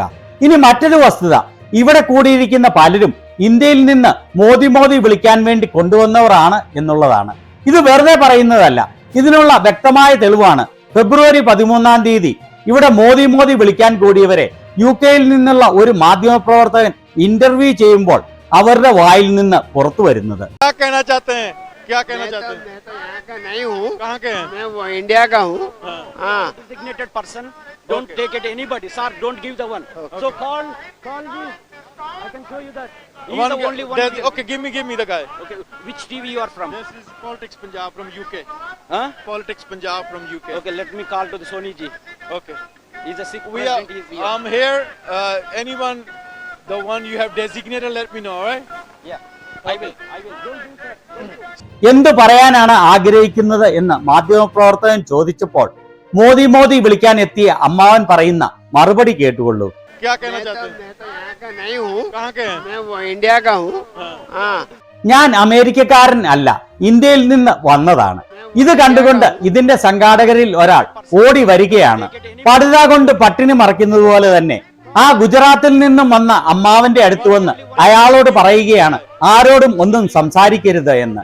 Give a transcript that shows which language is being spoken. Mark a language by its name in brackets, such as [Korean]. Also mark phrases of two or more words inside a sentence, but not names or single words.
[Malayalam] ഇനി മറ്റൊരു വസ്തുത, ഇവിടെ കൂടിയിരിക്കുന്ന പലരും ഇന്ത്യയിൽ നിന്ന് മോദി മോദി വിളിക്കാൻ വേണ്ടി കൊണ്ടുവന്നവരാണ് എന്നുള്ളതാണ്. ഇത് വെറുതെ പറയുന്നതല്ല, ഇതിനുള്ള വ്യക്തമായ തെളിവാണ് ഫെബ്രുവരി 13-ാം തീയതി ഇവിടെ മോദി മോദി വിളിക്കാൻ കൂടിയവരെ UK-യിൽ നിന്നുള്ള ഒരു മാധ്യമപ്രവർത്തകൻ ഇന്റർവ്യൂ ചെയ്യുമ്പോൾ അവരുടെ വായിൽ നിന്ന് പുറത്തു വരുന്നത്. [Hindi] क्या कहना चाहते हैं? मैं तो यहाँ का नहीं हूँ। कहाँ के हैं? मैं वो इंडिया का हूँ। हाँ। [English] Designated person. Don't take it anybody. Sir, don't give the one. So call this. I can show you that. He is the only one. Okay, give me the guy. Okay, which TV you are from? This is Politics Punjab from UK. Huh? Politics Punjab from UK. Okay, let me call to the Soni ji. Okay. He's a Sikh We are. president. He is here. I'm here. Anyone, the one you have designated, let me know. All right? Yeah. I will. Don't do that. [Malayalam] എന്ത് പറയാനാണ് ആഗ്രഹിക്കുന്നത് എന്ന് മാധ്യമപ്രവർത്തകൻ ചോദിച്ചപ്പോൾ മോദി മോദി വിളിക്കാൻ എത്തിയ അമ്മാവൻ പറയുന്ന മറുപടി കേട്ടുകൊള്ളൂ. [Hindi] क्या कहना चाहते हैं? मैं तो यहाँ का नहीं हूँ। कहाँ के हैं? मैं वो इंडिया का हूँ। हाँ। [Malayalam] ഞാൻ അമേരിക്കക്കാരൻ അല്ല, ഇന്ത്യയിൽ നിന്ന് വന്നതാണ്. ഇത് കണ്ടുകൊണ്ട് ഇതിന്റെ സംഘാടകരിൽ ഒരാൾ ഓടി വരികയാണ്. പടുത കൊണ്ട് പട്ടിണി മറയ്ക്കുന്നത് പോലെ തന്നെ ആ ഗുജറാത്തിൽ നിന്നും വന്ന അമ്മാവന്റെ അടുത്ത് വന്ന് അയാളോട് പറയുകയാണ് ആരോടും ഒന്നും സംസാരിക്കരുത് എന്ന്.